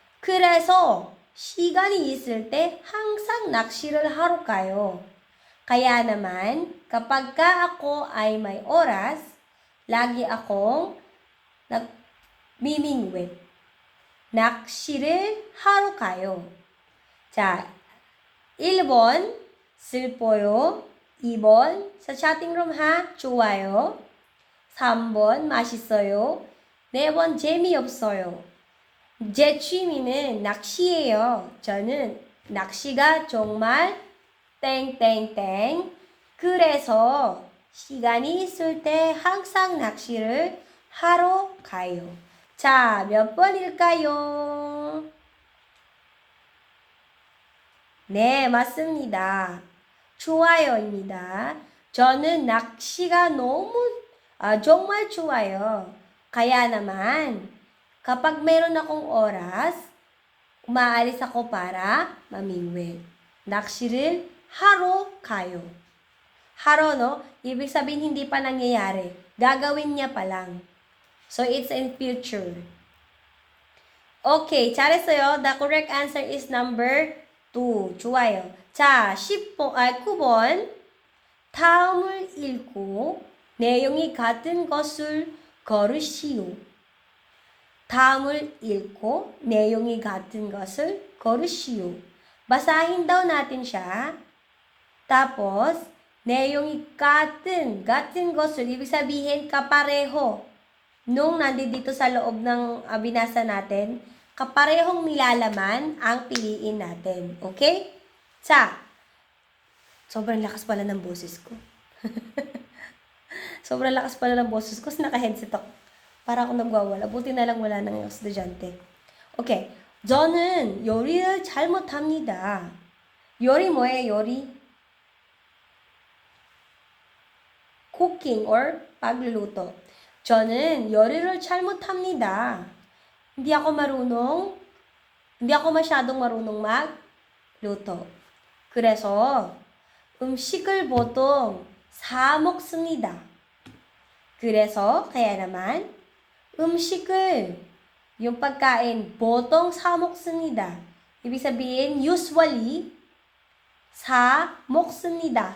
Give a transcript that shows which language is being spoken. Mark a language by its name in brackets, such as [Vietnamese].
[Korean] 그래서 시간이 있을 때 항상 낚시를 하러 가요. [Filipino] Kaya naman, kapag ako ay may oras, lagi akong nagmimingwit. [Korean] 낚시를 하러 가요. 자, 1번, 슬퍼요. 2번, [Filipino] sa chatting room ha, [Korean] 좋아요. 3번, 맛있어요. 4번, 재미없어요. 제 취미는 낚시예요. 저는 낚시가 정말 땡땡땡. 그래서 시간이 있을 때 항상 낚시를 하러 가요. 자, 몇 번일까요? 네, 맞습니다. 좋아요입니다. 저는 낚시가 정말 좋아요. [Filipino] Kaya naman, kapag meron akong oras, umaalis ako para mamingwit. [Korean] 낚시를 하러 가요. [Filipino] haro, no? Ibig sabihin, hindi pa nangyayari. Gagawin niya pa lang. [English] So, it's in future. Okay, [Korean] 잘했어요. [English] The correct answer is number 2. [Korean] 좋아요. 자, 9번. 다음을 읽고 내용이 같은 것을 걸으시오. 다음을 읽고 내용이 같은 것을 걸으시오. [Filipino] Basahin daw natin siya. Tapos, [Korean] 내용이 같은 것을, [Filipino] ibig sabihin kapareho. Nung nandito sa loob ng binasa natin, kaparehong nilalaman ang piliin natin. Okay? Sobrang lakas pala ng boses ko. Sobrang lakas pala ng boses ko. Naka-headset ako. Para ako nagwawala. Buti na lang wala ng estudyante. [English] Okay. [Korean] 저는 요리를 잘 못합니다. 요리 뭐예요? 요리? [English] Cooking or [Filipino] pagluluto. [Korean] 저는 요리를 잘 못합니다. [Filipino] Hindi ako masyadong marunong magluto. [Korean] 그래서 음식을 보통 사 먹습니다. 그래서 [Filipino] kaya naman [Korean] 음식을 [Filipino] yung pagkain [Korean] 보통 사 먹습니다. [Filipino] ibig sabihin [English] usually [Korean] 사 먹습니다.